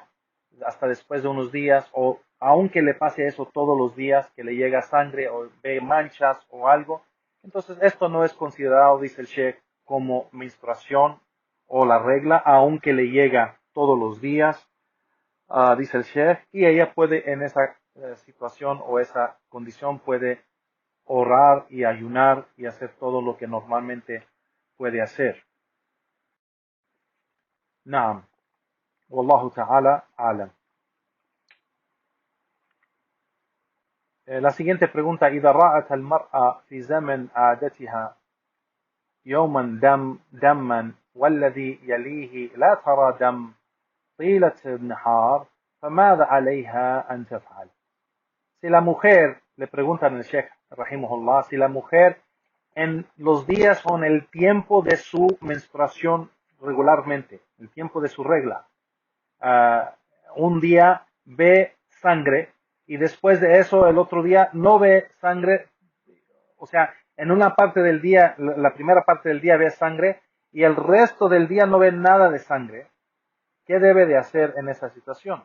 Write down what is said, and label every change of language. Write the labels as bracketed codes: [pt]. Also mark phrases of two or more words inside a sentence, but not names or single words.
[es] hasta después de unos días, o aunque le pase eso todos los días, que le llega sangre o ve manchas o algo, entonces esto no es considerado, dice el Sheikh, como menstruación o la regla, aunque le llega todos los días, dice el Sheikh, y ella puede en esa situación o esa condición puede orar y ayunar y hacer todo lo que normalmente puede hacer. [ar] نعم. والله تعالى أعلم. [es] La siguiente pregunta, [ar] إذا رأت المرأة في زمن عادتها يوما دما والذي يليه لا ترى دم طيلة النهار فماذا عليها أن تفعل؟ [es] Si la mujer, le preguntan al Sheikh rahimahullah, si la mujer en los días o en el tiempo de su menstruación regularmente, el tiempo de su regla, un día ve sangre y después de eso el otro día no ve sangre, o sea, en una parte del día, la primera parte del día ve sangre y el resto del día no ve nada de sangre, ¿qué debe de hacer en esa situación?